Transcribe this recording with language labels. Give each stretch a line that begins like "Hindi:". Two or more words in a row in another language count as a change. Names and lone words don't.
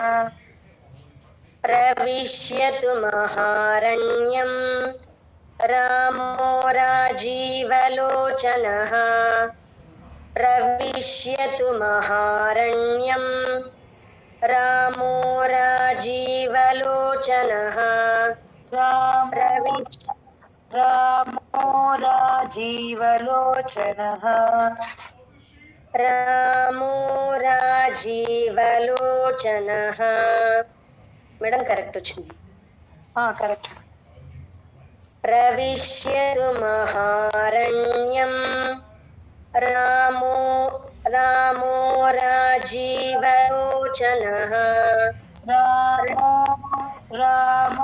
Sanskrit: प्रविश्यतु महारण्यं रामो राजीवलोचनः प्रविश्यतु महारण्यं रामो राजीवलोचनः रामो राजीवलोचनः रामो राजीवलोचनः
Telugu: మేడం కరెక్ట్ వచ్చింది కరెక్ట్
Sanskrit: प्रविश्यतु महारण्यं रामो रामो राजीवलोचनः రామో